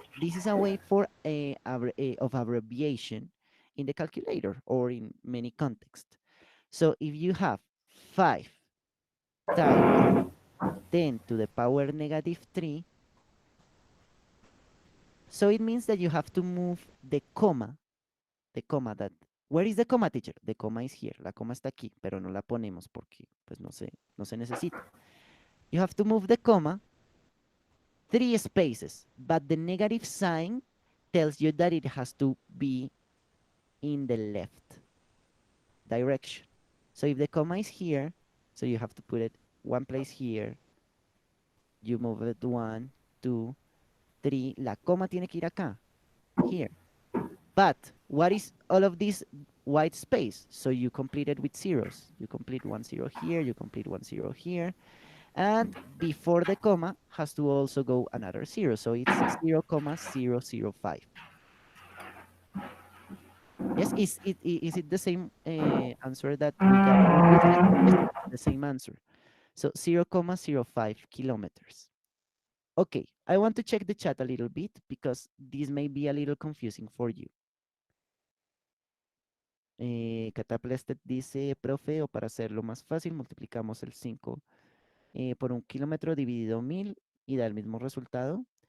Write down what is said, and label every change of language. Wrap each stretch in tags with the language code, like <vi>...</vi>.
<en>This is a way for of abbreviation in the calculator or in many contexts. So if you have 5 times 10 to the power negative 3, so it means that you have to move the comma that, where is the comma, teacher? The comma is here,</en> <es>la coma está aquí, pero no la ponemos porque pues no se necesita.</es> <en>You have to move the comma 3 spaces, but the negative sign tells you that it has to be in the left direction. So if the comma is here, so you have to put it one place here, you move it 1, 2, 3,</en> <es>la coma tiene que ir acá,</es> <en>here. But what is all of this white space? So you complete it with zeros. You complete 1 0 here, you complete 1 0 here. And before the comma has to also go another 0. So it's 0,005. Yes, is it the same answer that we got previously? Yes, the same answer. So 0,05 kilometers. Okay, I want to check the chat a little bit because this may be a little confusing for you.</en> <es>Cataplested dice, profe, o para hacerlo más fácil, multiplicamos el 5 por un kilómetro dividido 1000 y da el mismo resultado.</es>